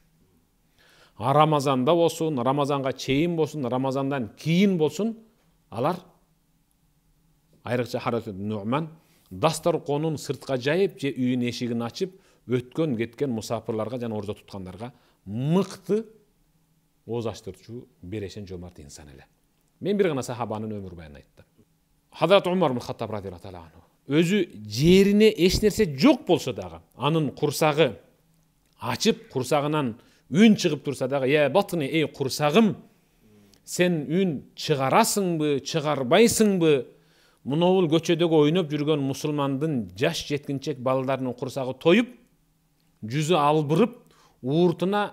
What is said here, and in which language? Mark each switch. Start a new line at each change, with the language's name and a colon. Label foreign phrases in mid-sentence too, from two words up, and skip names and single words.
Kyrgyz: Рамазанда болсун, Рамазанга чейин болсун, Рамазандан кийин болсун, алар айрыкча Хариса ибн Нуъман дасторконун сыртка жайып, же үйүнүн эшигин ачып, өткөн кеткен мусафирларга жана орозо туткандарга мыкты ооз ачтырчу берешен жомарт инсан эле. Мен бир гана сахабанын өмүр баянын айттым. Хазрат Умар ибн Хаттаб
Arabic: رضي الله تعالى عنه
Kyrgyz: өзү жерине эч нерсе жок болсо дагы, анын курсагы ачып, курсагынан үн чыгып турса дагы,
Arabic: يا بطني,
Kyrgyz: эй курсагым, сен үн чыгарасыңбы, чыгарбайсыңбы? Мынобул көчөдөгү ойноп жүргөн мусулмандын жаш жеткинчек балдарынын курсагы тоюп, жүзү албырып, ууртуна